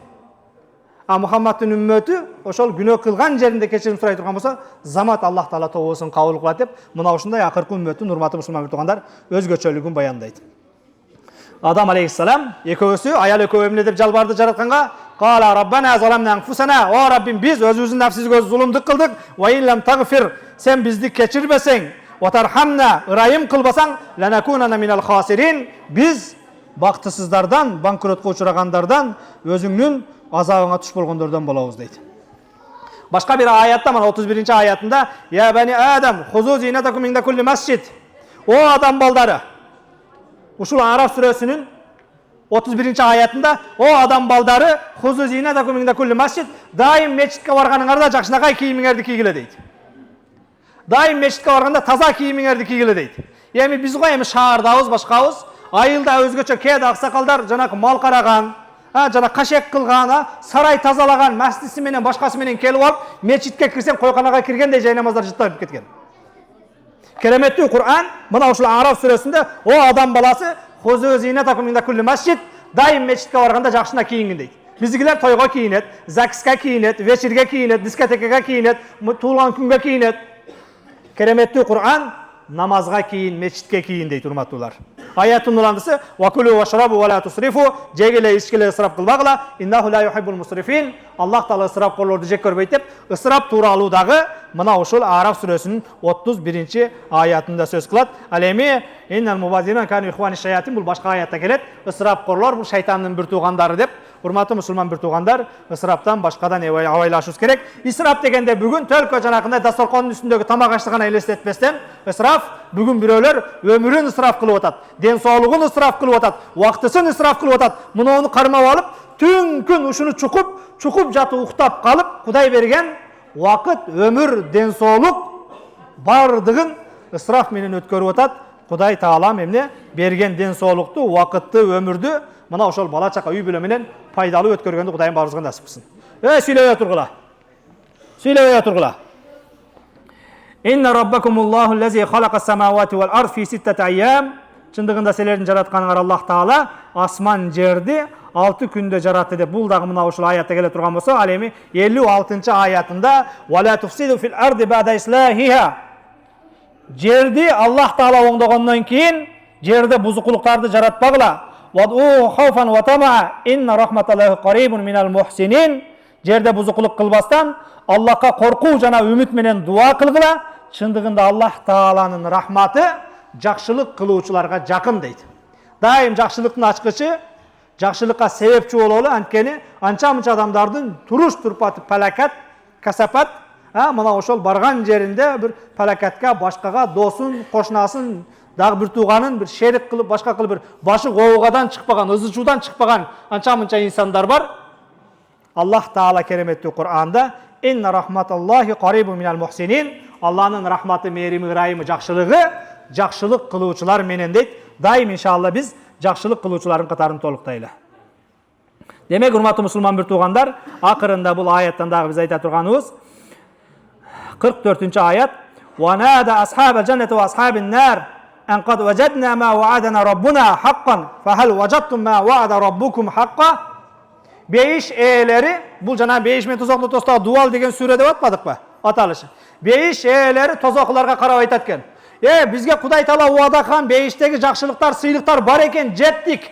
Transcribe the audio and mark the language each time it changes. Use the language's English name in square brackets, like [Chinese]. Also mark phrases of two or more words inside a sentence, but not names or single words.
[Kyrgyz] Мухаммадтын үммөтү ошол күнөө кылган жеринде кечирим сурай турган болсо, замат Аллах Таала тобосун кабыл кылат деп, мына ушундай акыркы үммөттүн урматтуу мусулман туугандар өзгөчөлүгүн баяндайт. Адам алейхиссалам экөөсү аял экөө эмне деп жалбарды жаратканга, [Arabic] "قالا ربنا ظلمنا أنفسنا", [Kyrgyz] "О Раббим, биз өзүбүздүн нафсибизге зулумдук кылдык, [Arabic] وإن لم تغفر", [Kyrgyz] сен бизди кечирбесең, [Arabic] "وترحمنا", [Kyrgyz] ырайым кылбасаң, [Arabic] "لنكونن من الخاسرين", [Kyrgyz] биз бактысыздардан, банкротко учурагандардан, өзүңнүн азабыңа туш болгондордон болобуз дейт. Башка бир аятта, мына 31-чи аятында, [Arabic] "يا بني آدم, خذوا زينتكم عند كل مسجد", [Kyrgyz] о адам балдары. Ушул Араф сүрөсүнүн 31-чи аятында, "О адам балдары, [Arabic] خذوا زينتكم عند كل مسجد", [Kyrgyz] дайым мечитке барганыңарда жакшынакай кийимиңерди кийгиле дейт. Дайым мечитке барганда таза кийимиңерди кийгиле дейт. Эми биз го эми шаардабыз, башкабыз, айылда өзгөчө кээде аксакалдар жанакы мал караган, жана кашек кылган, сарай тазалаган, мастиси менен башкасы менен келип алып, мечитке кирсең койканага киргендей жай намаздар жыттап кеткен. Кереметтүү Кур'ан мына ушул Араф сүрөсүндө, "О адам баласы, [Arabic] خذوا زينتكم عند كل مسجد", [Kyrgyz] дайым мечитке барганда жакшына кийингин дейт. Биздикилер тойго кийинет, закиска кийинет, вечирге кийинет, дискотекага кийинет, туулган күнгө кийинет. Кереметтүү Кур'ан намазга кийин, мечитке кийин дейт, урматтуулар. Аяттын уландысы, [Arabic] "وكلوا واشربوا ولا تسرفوا", [Kyrgyz] жегиле ичкиле ысырап кылбагыла, [Arabic] "إنه لا يحب المسرفين", [Kyrgyz] Аллах Таала ысырапкорлорду жек көрбөйт деп, ысырап тууралуу дагы мына ушул Араф сүрөсүнүн 31-чи аятында сөз кылат. Ал эми [Arabic] "إن المبذرين كانوا إخوان الشياطين", [Kyrgyz] бул башка аятта келет. Ысырапкорлор бул шайтандын бир туугандары деп. Урматтуу мусулман бир туугандар, ысыраптан башкадан абайлашыбыз керек. Исраф дегенде бүгүн төлкө жанакындай дасторкондун үстүндөгү тамак ашты гана элестетпестен, ысраф бүгүн бирөөлөр өмүрүн ысраф кылып атат, ден соолугун ысраф кылып атат, убактысын ысраф кылып атат. Муну кармап алып, түн күн ушуну чукуп жатып уктап калып, Кудай берген убакыт, өмүр, ден соолук бардыгын ысраф менен өткөрүп атат. Кудай Таалам эмне берген ден соолукту, убакытты, өмүрдү мына ошол бала чака үй бүлө менен пайдалуу өткөргөндү Кудайым баарыбызга насип кылсын. Сүйлөбөй тургула. Сүйлөбөй тургула. [Arabic] "إن ربكم الله الذي خلق السماوات والأرض في ستة أيام", [Kyrgyz] чындыгында силердин жаратканыңар Аллах Таала асман жерди 6 күндө жаратты деп. Бул дагы мына ушул аятта келе турган болсо, ал эми 56-чы аятында [Arabic] "ولا تفسدوا في الأرض بعد إصلاحها", [Kyrgyz] жерди Аллах Таала оңдогондон кийин жерде бузукулуктарды жаратпагыла. [Arabic] "وادعوه خوفا وطمعا، إن رحمت الله قريب من المحسنين", [Kyrgyz] жерде бузукулук кылбастан Аллахка коркуу жана үмүт менен дуа кылгыла. Чындыгында Аллах Тааланын рахматы жакшылык кылуучуларга жакын дейт. Дайым жакшылыктын ачкычы, жакшылыкка себепчи бололу, анткени анча-мынча адамдардын туруш турпаты палакат, касапат, мына ошол барган жеринде бир палакатка, башкага, досун, кошунасын, дагы бир тууганын бир шерик кылып, башка кылып бир башы гоогадан чыкпаган, ызычуудан чыкпаган анча-мынча инсандар бар. Аллах Таала кереметтүү Кур'анда [Arabic] "إن رحمت الله قريب من المحسنين", [Kyrgyz] Алланын рахматы, мээрими, ырайымы, жакшылыгы жакшылык кылуучулар менен дейт. Дайым иншалла биз жакшылык кылуучулардын катарын толуктайлы. Демек, урматтуу мусулман бир туугандар, акырында бул аяттан дагы биз айта турганыбыз 44-чү аят, [Arabic] "ونادى أصحاب الجنة وأصحاب النار أن قد وجدنا ما وعدنا ربنا حقا، فهل وجدتم ما وعد ربكم حقا". [Kyrgyz] Бейиш ээлери, бул жана бейиш менен тозокту тостогу дуал деген сүрө деп атпадыкпы? Аталышы. Бейиш ээлери тозоклорго карап айтат экен. Бизге Кудай Таала уада кылган бейиштеги жакшылыктар, сыйлыктар бар экен, жеттик.